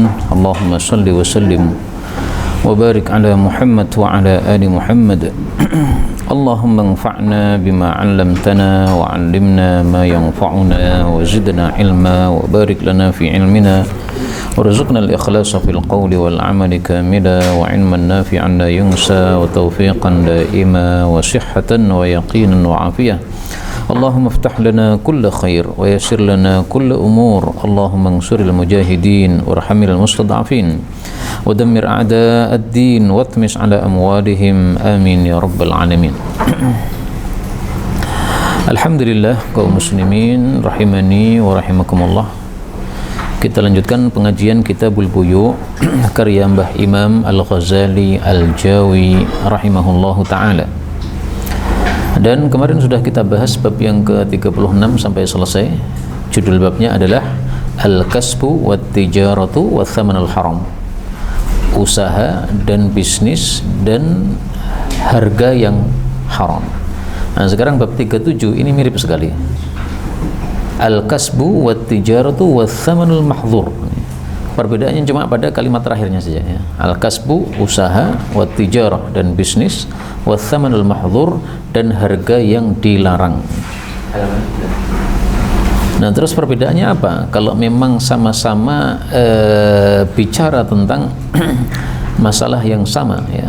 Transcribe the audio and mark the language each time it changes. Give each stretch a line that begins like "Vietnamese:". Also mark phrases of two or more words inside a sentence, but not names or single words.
Arabic: اللهم صل وسلم وبارك على محمد وعلى آل محمد. اللهم انفعنا بما علمتنا وعلمنا ما ينفعنا وزدنا علما وبارك لنا في علمنا وارزقنا الإخلاص في القول والعمل كاملا وعلما نافعا لا ينسى وتوفيقا دائما وصحة ويقينا وعافية. اللهم افتح لنا كل خير ويسر لنا كل أمور. اللهم انصر المجاهدين وارحم المستضعفين ودمر أعداء الدين واطمس على أموالهم آمين يا رب العالمين.
Indonesian: Alhamdulillah kaum muslimin
Arabic: رحمني ورحمكم الله.
Indonesian: Kita lanjutkan pengajian Kitabul Buyu karya Mbah Imam Al-Ghazali Al-Jawi
Arabic: رحمه الله تعالى.
Indonesian: Dan kemarin sudah kita bahas bab yang ke-36 sampai selesai. Judul babnya adalah Al-Kasbu wat-Tijaratu wat-Thamanul Haram. Usaha dan bisnis dan harga yang haram. Nah, sekarang bab 37 ini mirip sekali. Al-Kasbu wat-Tijaratu wat-Thamanul Mahdhur. Perbedaannya cuma pada kalimat terakhirnya saja ya. Al-kasbu usaha, wat-tijarah dan bisnis,
Arabic: والثمن المحظور
Indonesian: dan harga yang dilarang. Nah, terus perbedaannya apa? Kalau memang sama-sama bicara tentang masalah yang sama ya.